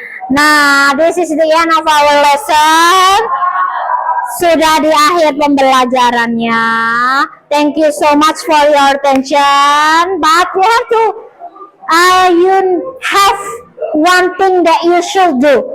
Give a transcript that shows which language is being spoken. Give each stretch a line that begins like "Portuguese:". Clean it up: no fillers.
English: Nah, this is the end of our lesson.
Indonesian: Sudah di akhir pembelajarannya.
English: Thank you so much for your attention. But you have to, you have one thing that you should do.